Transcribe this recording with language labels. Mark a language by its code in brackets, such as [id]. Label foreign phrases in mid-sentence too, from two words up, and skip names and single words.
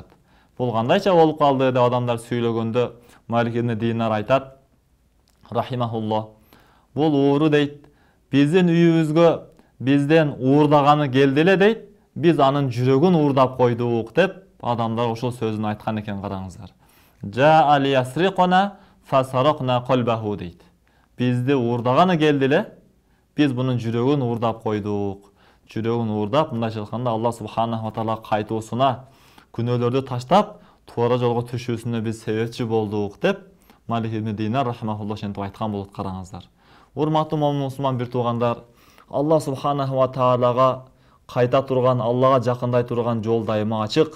[ky] Бул кандайча болуп калды деп адамдар сүйлөгөндө Малик ибн Динар айтат, рахимахулло, бул ууру дейт, биздин үйүбүзгө бизден уурдаганы келди эле дейт, биз анын жүрөгүн уурдап койдук деп адамдар ошол сөзүн айткан экен, караңыздар. [ar] جاء ليسرقنا فسرقنا قلبه дейт. [ky] Бизди уурдаганы келди эле, биз бунун жүрөгүн уурдап койдук. Жүрөгүн уурдап, мындайча айтканда [ar] الله سبحانه وتعالى [ky] кайтуусуна, күнөөлөрдү таштап, туура жолго түшүүсүнө биз себепчи болдук деп Малик ибн Динар рахмахулло ошентип айткан болот, караңыздар. Урматтуу момун мусулман бир туугандар, [ar] الله سبحانه وتعالى [ky] кайта турган, Аллага жакындай турган жол дайыма ачык.